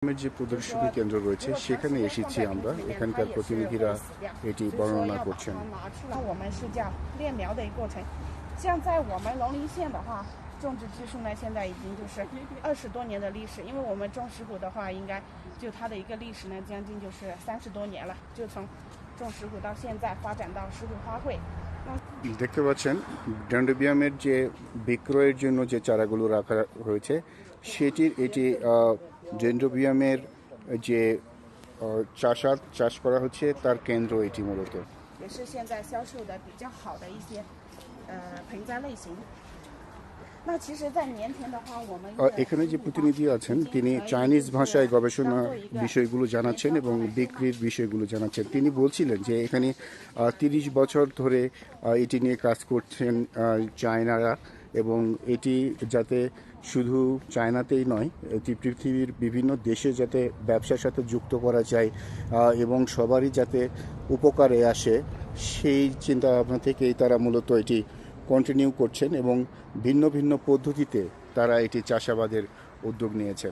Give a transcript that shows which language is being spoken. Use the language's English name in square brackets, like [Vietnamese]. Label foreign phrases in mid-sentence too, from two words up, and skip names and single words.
[Bangla] যে প্রদর্শনী কেন্দ্র রয়েছে সেখানে এসেছি আমরা, এখানকার প্রতিনিধিরা এটি বর্ণনা করছেন। [Chinese] 我们是这样炼苗的一个过程。像在我们龙陵县的话，种植技术呢，现在已经就是20多年的历史。因为我们种石斛的话，应该就它的一个历史呢，将近就是30多年了，就从种石斛到现在发展到石斛花卉。 [Bangla] দেখতে পাচ্ছেন ডেন্ড্রোবিয়ামের যে বিক্রয়ের জন্য যে চারাগুলো রাখা হয়েছে সেটির এটি ডেন্ড্রোবিয়ামের যে চাষ করা হচ্ছে তার কেন্দ্র এটি মূলত। [Chinese] 也是现在销售的比较好的一些盆栽类型。那其实，在年前的话，我们 [Bangla] এখানে যে প্রতিনিধি আছেন তিনি চাইনিজ ভাষায় গবেষণা বিষয়গুলো জানাচ্ছেন এবং বিক্রির বিষয়গুলো জানাচ্ছেন। তিনি বলছিলেন যে এখানে 30 বছর ধরে এটি নিয়ে কাজ করছেন চায়নারা, এবং এটি যাতে শুধু চায়নাতেই নয়, এটি পৃথিবীর বিভিন্ন দেশে যাতে ব্যবসার সাথে যুক্ত করা যায় এবং সবারই যাতে উপকারে আসে, সেই চিন্তা ভাবনা থেকেই তারা মূলত এটি কন্টিনিউ করছেন এবং ভিন্ন ভিন্ন পদ্ধতিতে তারা এটি চাষাবাদের উদ্যোগ নিয়েছেন।